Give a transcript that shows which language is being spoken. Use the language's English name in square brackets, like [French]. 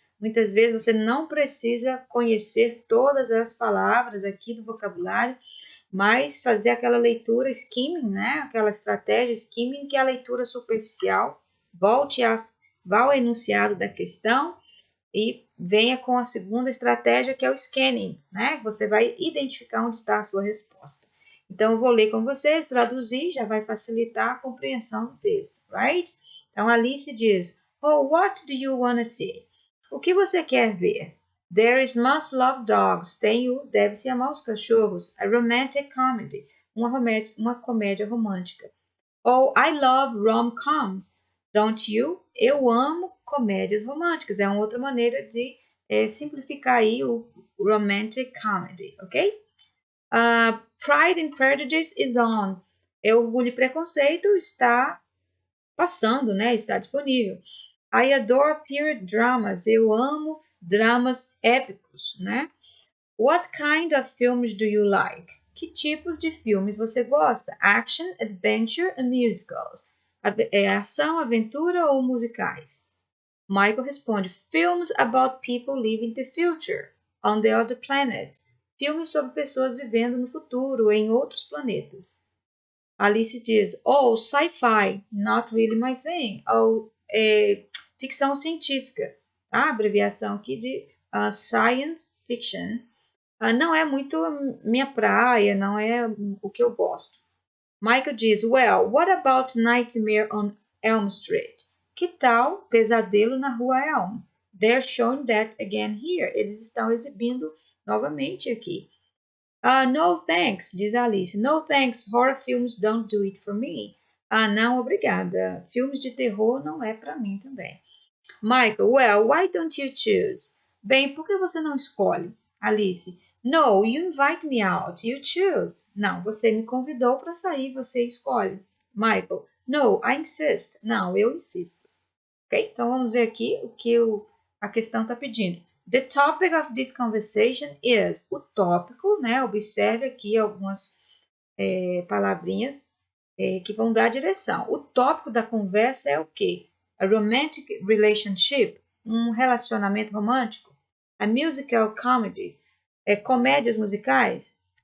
[Portuguese] Muitas vezes você não precisa conhecer todas as palavras aqui do vocabulário, mas fazer aquela leitura skimming, né, aquela estratégia skimming, que é a leitura superficial. Vá ao enunciado da questão e venha com a segunda estratégia, que é o scanning, né? Você vai identificar onde está a sua resposta. Então, eu vou ler com vocês, traduzir, já vai facilitar a compreensão do texto, right? Então, Alice diz, [English] Oh, what do you want to see? [Portuguese] O que você quer ver? [English] There is must love dogs. [Portuguese] Deve-se amar os cachorros. [English] A romantic comedy. [Portuguese] Uma comédia romântica. [English] Oh, I love rom-coms. Don't you? [Portuguese] Eu amo comédias românticas. É uma outra maneira de simplificar aí o [English] romantic comedy, [Portuguese] ok? [English] Pride and Prejudice is on. [Portuguese] Orgulho e Preconceito está passando, né? Está disponível. [English] I adore period dramas. [Portuguese] Eu amo dramas épicos, né? [English] What kind of films do you like? [Portuguese] Que tipos de filmes você gosta? [English] Action, adventure and musicals. [Portuguese] Ação, aventura ou musicais? Michael responde: [English] Films about people living the future on the other planets. [Portuguese] Filmes sobre pessoas vivendo no futuro em outros planetas. [English] Alice diz: Oh, sci-fi, not really my thing. [Portuguese] Ou ficção científica. A abreviação aqui de science fiction. Não é muito minha praia, não é o que eu gosto. [English] Michael diz: Well, what about Nightmare on Elm Street? [Portuguese] Que tal Pesadelo na Rua Elm? [English] They're showing that again here. [Portuguese] Eles estão exibindo novamente aqui. [English] No thanks, diz Alice. No thanks, horror films don't do it for me. [Portuguese] Não, obrigada. Filmes de terror não é para mim também. [English] Michael, well, why don't you choose? [Portuguese] Bem, por que você não escolhe? [English] Alice, no, you invite me out, you choose. [Portuguese] Não, você me convidou para sair, você escolhe. [English] Michael, no, I insist. [Portuguese] Não, eu insisto. Ok? Então vamos ver aqui o que a questão está pedindo. [English] The topic of this conversation is. [Portuguese] O tópico, né? Observe aqui algumas palavrinhas que vão dar a direção. O tópico da conversa é o quê? [English] A romantic relationship, [Portuguese] um relacionamento romântico. [English] A musical comedies, [Portuguese] comédias musicais.